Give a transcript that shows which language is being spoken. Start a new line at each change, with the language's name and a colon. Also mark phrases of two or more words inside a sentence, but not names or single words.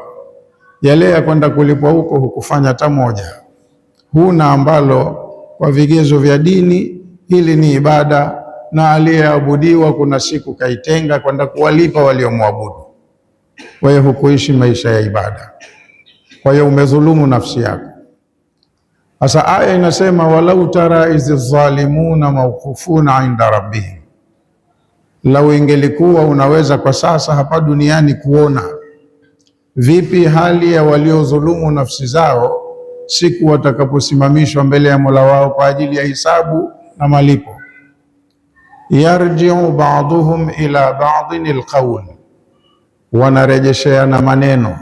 Swahili: Yale ya kwenda kulipwa huko hukufanya hata moja, huna ambalo kwa vigezo vya dini hili ni ibada, na aliyeabudiwa kuna siku kaitenga kwenda kuwalipa waliomwabudu. Kwa hiyo hukuishi maisha ya ibada, kwa hiyo umedhulumu nafsi yako. Sasa aya inasema
Arabic: ولو ترى إذ الظالمون موقوفون عند ربهم,
Swahili: lau ingelikuwa unaweza kwa sasa hapa duniani kuona vipi hali ya waliodhulumu nafsi zao siku watakaposimamishwa mbele ya Mola wao kwa ajili ya hisabu na malipo.
Arabic: يرجع بعضهم إلى بعض القول,
Swahili: wanarejesheana maneno.